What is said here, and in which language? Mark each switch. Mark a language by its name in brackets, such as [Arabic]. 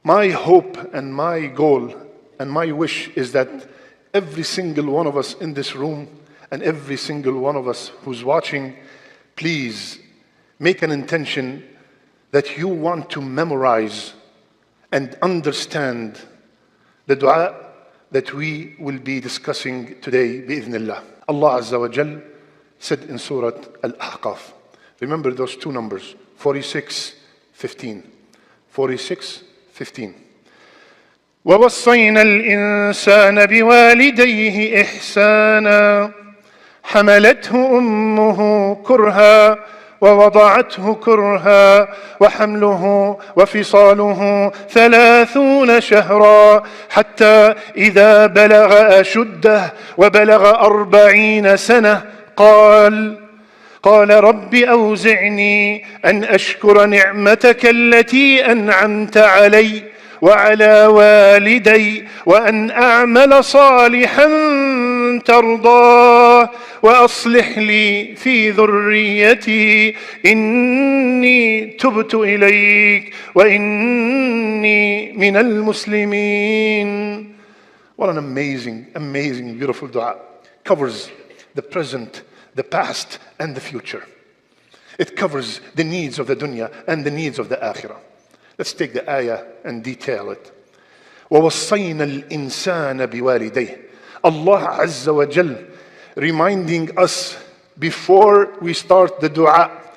[English] My hope and my goal and my wish is that every single one of us in this room and every single one of us who's watching, please make an intention that you want to memorize and understand the dua that we will be discussing today, bi'idhnillah. Allah Azza wa Jal said in Surah Al-Ahqaf, remember those two numbers, 46:15. 46:15. [Arabic] وَوَصَّيْنَا الْإِنسَانَ بِوَالِدَيْهِ إِحْسَانًا حَمَلَتْهُ أُمُّهُ كُرْهًا ووضعته كرها وحمله وفصاله 30 شهرا حتى إذا بلغ أشده وبلغ 40 سنة قال رب أوزعني أن أشكر نعمتك التي أنعمت علي وعلى والدي وأن أعمل صالحا ترضاه وأصلح لي في ذريتي إني تبت إليك وإني من المسلمين. [English] What an amazing, beautiful dua. Covers the present, the past, and the future. It covers the needs of the dunya and the needs of the akhirah. Let's take the ayah and detail it. [Arabic] وَوَصَّيْنَا الْإِنسَانَ بِوَالِدَيْهِ. [English] Allah Azza wa Jal reminding us before we start the dua.